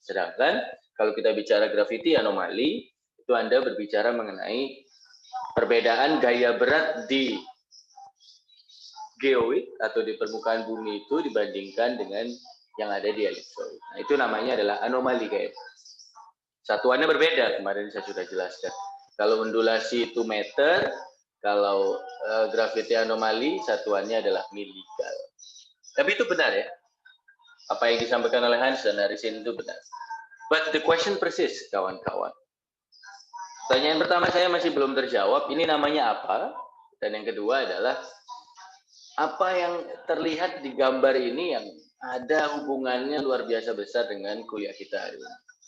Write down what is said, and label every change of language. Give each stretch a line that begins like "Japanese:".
Indonesian: Sedangkan kalau kita bicara gravity anomali, itu Anda berbicara mengenai perbedaan gaya berat di geowidth atau di permukaan bumi itu dibandingkan dengan yang ada di elipsoid. Nah, itu namanya adalah anomali gaya berat. Satuannya berbeda, kemarin saya sudah jelaskan. Kalau undulasi itu meter, kalau gravity anomali satuannya adalah miligal. Tapi itu benar ya. Apa yang disampaikan oleh Hans dan Harisin itu benar.
English: But the question persists,
Indonesian: kawan-kawan. Pertanyaan pertama saya masih belum terjawab. Ini namanya apa? Dan yang kedua adalah apa yang terlihat di gambar ini yang ada hubungannya luar biasa besar dengan kuliah kita hari ini.